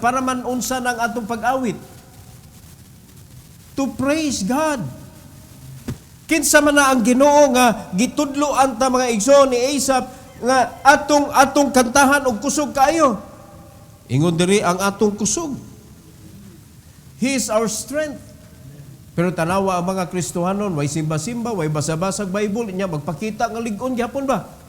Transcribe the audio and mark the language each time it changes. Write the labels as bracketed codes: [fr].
[ceb] Para man unsa ng atong pag-awit. [en] To praise God. [ceb] Kinsa man na ang Ginoo nga gitudloan ta mga igsoon ni Asaph nga atong kantahan og kusog kaayo. Ingon diri ang atong kusog. [en] He is our strength. [ceb] Pero tanawa ang mga Kristohanon, way simba-simba, way basa-basag Bible, inya magpakita ng ligon, gyapon ba?